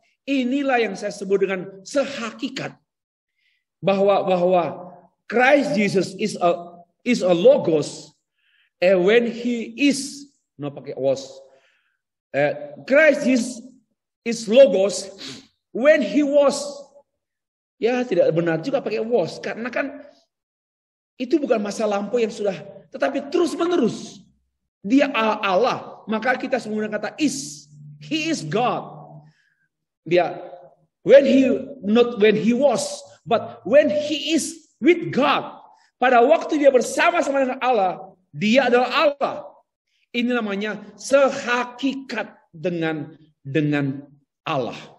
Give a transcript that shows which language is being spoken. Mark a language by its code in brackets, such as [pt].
[id] Inilah yang saya sebut dengan sehakikat bahwa [en] Christ Jesus is a logos, and when he is, no [id] pakai [en] was, Christ Jesus is logos when he was. [id] Ya, tidak benar juga pakai was, karena kan itu bukan masa lampau yang sudah, tetapi terus menerus. Dia Allah, maka kita menggunakan kata is. [en] He is God. [id] Dia [en] not when he was, but when he is with God. [id] Pada waktu dia bersama-sama dengan Allah, dia adalah Allah. Ini namanya sehakikat dengan Allah.